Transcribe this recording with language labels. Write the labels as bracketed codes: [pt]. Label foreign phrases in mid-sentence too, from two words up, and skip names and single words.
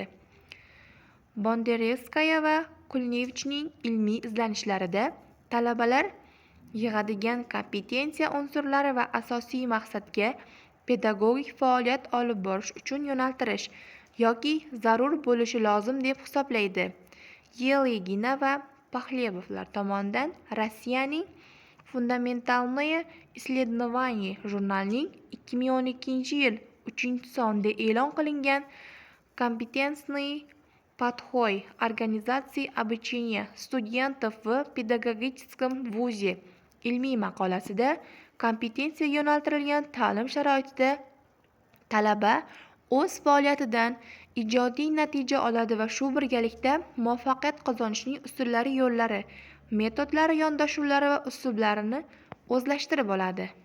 [uz] Bondarevskaya va Kulnevichning ilmiy izlanishlarida talabalar yig'adigan kompetensiya unsurlari va asosiy maqsadga pedagogik faoliyat olib borish uchun yo'naltirish yoki zarur bo'lishi lozim deb hisoblaydi. Yeligina va Paxlebovlar tomonidan Rossiyaning [ru] Fundamentalnoye исследование [uz] jurnalining 2012-yil 3-sonda e'lon qilingan [ru] Kompetensniy подход организации обучения студентов в педагогическом вузе [uz] ilmiy maqolasida kompetensiya yo'naltirilgan ta'lim sharoitida talaba o'z faoliyatidan ijodiy natija oladi va shu birgalikda muvaffaqiyat qozonishning usullari, yo'llari, metodlari, yondashuvlari va uslublarini o'zlashtirib oladi.